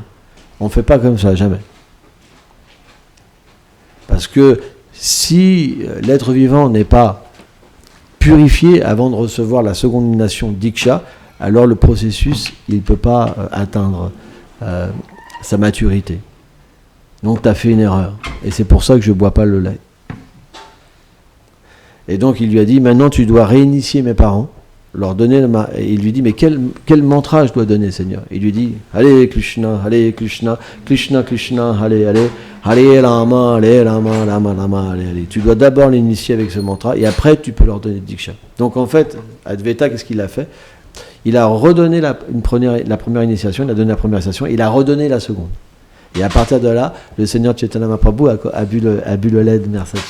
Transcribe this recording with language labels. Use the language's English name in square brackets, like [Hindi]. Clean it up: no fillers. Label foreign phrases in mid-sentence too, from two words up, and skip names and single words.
[French] On ne fait pas comme ça, jamais. Parce que si l'être vivant n'est pas purifié avant de recevoir la seconde initiation Diksha, alors le processus, il ne peut pas atteindre sa maturité. Donc tu as fait une erreur. Et c'est pour ça que je ne bois pas le lait. Et donc il lui a dit, maintenant tu dois réinitier mes parents, leur donner et il lui dit, mais quel mantra je dois donner, Seigneur? Il lui dit, Hare Krishna, Krishna Krishna, Hare Rama, Rama Rama, Hare. Tu dois d'abord l'initier avec ce mantra, et après tu peux leur donner Diksha. Donc en fait, Advaita, qu'est-ce qu'il a fait? Il a redonné la première initiation, il a donné la première initiation, il a redonné la seconde. Et à partir de là, le Seigneur Chaitanya Mahaprabhu a bu le lait de Mersachi.